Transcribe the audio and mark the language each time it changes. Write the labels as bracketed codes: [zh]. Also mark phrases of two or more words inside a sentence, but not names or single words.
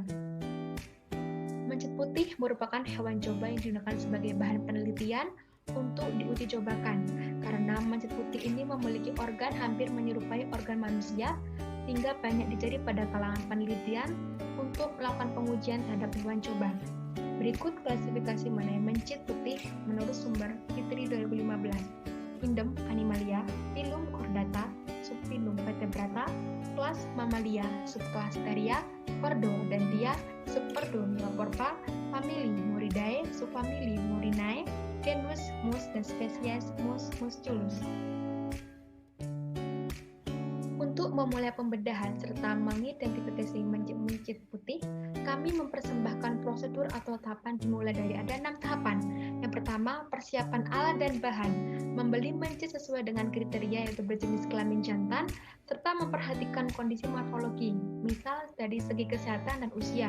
[id] Mencit putih merupakan hewan coba yang digunakan sebagai bahan penelitian untuk diuji cobakan, karena mencit putih ini memiliki organ hampir menyerupai organ manusia, sehingga banyak dicari pada kalangan penelitian untuk melakukan pengujian terhadap hewan coba. Berikut klasifikasi mengenai mencit putih menurut sumber Fitri 2015. Kingdom Animalia, Phylum Chordata, Subphylum Vertebrata, kelas Mammalia, subkelas Theria, Ordo Dantia, Superordo Myoporpa, famili Muridae, subfamili Murinae, genus Mus dan spesies Mus musculus. Untuk memulai pembedahan serta mengidentifikasi mencit putih, kami mempersembahkan prosedur atau tahapan dimulai dari ada 6 tahapan. Yang pertama, persiapan alat dan bahan, membeli mencit sesuai dengan kriteria yaitu berjenis kelamin jantan, serta memperhatikan kondisi morfologi, misal dari segi kesehatan dan usia.